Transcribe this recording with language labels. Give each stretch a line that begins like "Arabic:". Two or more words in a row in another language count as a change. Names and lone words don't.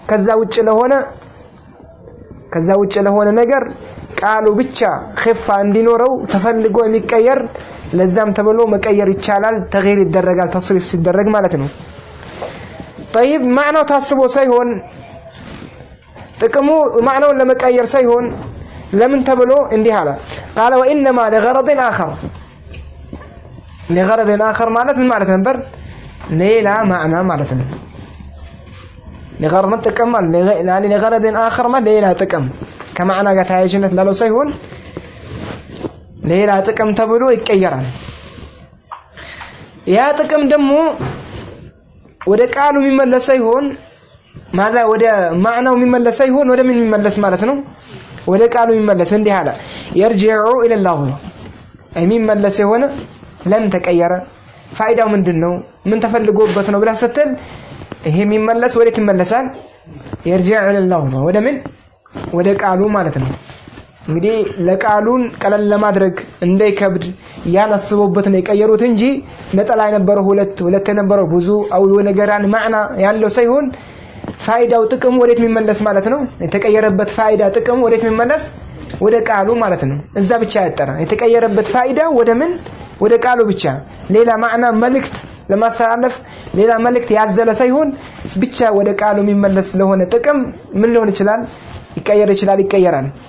Amharic: ከዛ ውጭ ለሆነ ነገር ቃሉ ብቻ خفة እንዲኖረው ተፈልጎ የሚቀየር ለዛም ተብሎ መቀየር ይቻላል። ተغيير ይደረጋል تصريف ሲደረግ ማለት ነው። طيب ማዕናው ታስቦ ሳይሆን ጥቅሙ ማዕናውን ለመቀየር ሳይሆን ለምን ተብሎ እንዲህ አለ
Arabic: قال وانما لغرض اخر
Amharic: ማለት ምን ማለት ነበር? ሌላ ማዕና ማለት ነው። لغرض ጥቅም
Arabic: يعني لغرض اخر
Amharic: ማለት ሌላ ጥቅም ከማዕና ጋር ተያያዥነት ላለው ሳይሆን ሌላ ጥቅም ተብሎ ይቀየራል። ያ ጥቅም ደግሞ ወደ ቃሉ የሚመለስ ሳይሆን ማዛ ወደ ማዕናው የሚመለስ ሳይሆን ወደ ምን የሚመለስ ማለት ነው ወደ ቃሉ የሚመለስ እንዲህ አለ
Arabic: يرجع الى الله
Amharic: የሚመለስ የሆነ ለምን ተቀየረ ፋይዳው ምንድነው ምን ተፈልጎበት ነው ብላ ስትል ይሄ የሚመለስ ወዴት ይመለሳል
Arabic: يرجع الى الله
Amharic: ወደ ምን ወደ ቃሉ ማለት ነው እንግዲህ ለቃሉን ቀለል ለማድረግ እንዳይከብድ ያነስቡበት ነው የቀየሩት እንጂ ነጠላ የነበረው ሁለት የነበረው ብዙ አው ነገራን ማዕና ያለው ሳይሆን ፋይዳው ጥቅም ወዴት የሚመለስ ማለት ነው የተቀየረበት ፋይዳ ጥቅም ወዴት የሚመለስ ወደ ቃሉ ማለት ነው እዛ ብቻ ያጠራ የተቀየረበት ፋይዳ ወደ ምን ወደ ቃሉ ብቻ ሌላ ማዕና መልእክት ለማስተላለፍ ሌላ መልእክት ያዘለ ሳይሆን ብቻ ወደ ቃሉ የሚመለስ ለሆነ ጥቅም ምን ሊሆን ይችላል ይቀየራል